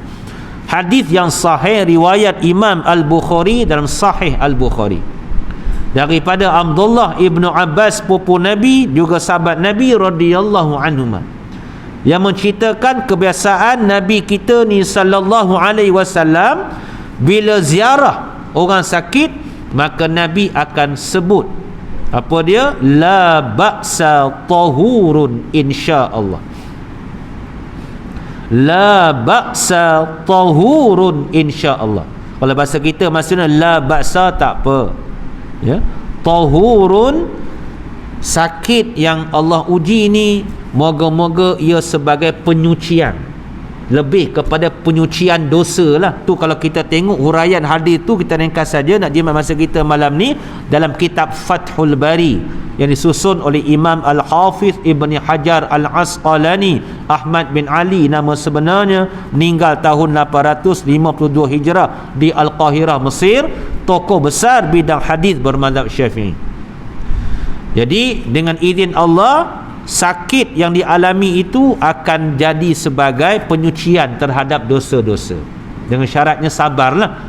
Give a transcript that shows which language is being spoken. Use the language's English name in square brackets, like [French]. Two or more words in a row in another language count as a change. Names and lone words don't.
[Malay] Hadis yang sahih riwayat Imam Al-Bukhari dalam Sahih Al-Bukhari, daripada Abdullah ibnu Abbas, pupu Nabi juga sahabat Nabi [Arabic] رضي الله عنهما, [Malay] yang menceritakan kebiasaan Nabi kita ni [Arabic] صلى الله عليه وسلم [Malay] bila ziarah orang sakit, maka Nabi akan sebut apa dia? [Arabic] لا بأس طهور إن شاء الله. لا بأس طهور إن شاء الله. [Malay] Kalau bahasa kita maksudnya [Arabic] لا بأس, [Malay] tak apa, ya. Tahurun, sakit yang Allah uji ni, moga-moga ia sebagai penyucian, lebih kepada penyucian dosa lah. Tu kalau kita tengok huraian hadis tu, kita ringkas saja nak jimat masa kita malam ni, dalam kitab Fathul Bari yang disusun oleh Imam Al-Hafiz Ibn Hajar Al-Asqalani, Ahmad bin Ali nama sebenarnya, meninggal tahun 852 Hijrah di Al-Qahirah, Mesir, tokoh besar bidang hadis bermadzhab Syafi'i. Jadi dengan izin Allah, sakit yang dialami itu akan jadi sebagai penyucian terhadap dosa-dosa, dengan syaratnya sabarlah.